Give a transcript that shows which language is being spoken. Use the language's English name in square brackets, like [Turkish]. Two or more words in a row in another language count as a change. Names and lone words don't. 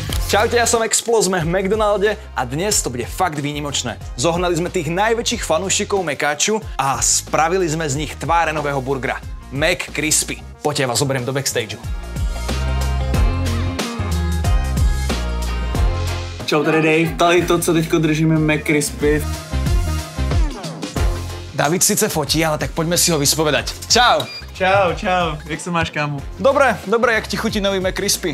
[Slovak] Čaute, ja som Explo, sme v McDonalde a dnes to bude fakt výnimočné. Zohnali sme tých najväčších fanúšikov Mekáču a spravili sme z nich tváre nového burgera. McCrispy. Poďte, ja vás zoberiem do backstageu. [Czech] Čau, tady Dave. Tady to, co teďko držíme McCrispy. [Slovak] David sice fotí, ale tak poďme si ho vyspovedať. [Czech] Čau. Čau, čau. Jak se máš, kámo? Dobré, jak ti chutí nový McCrispy?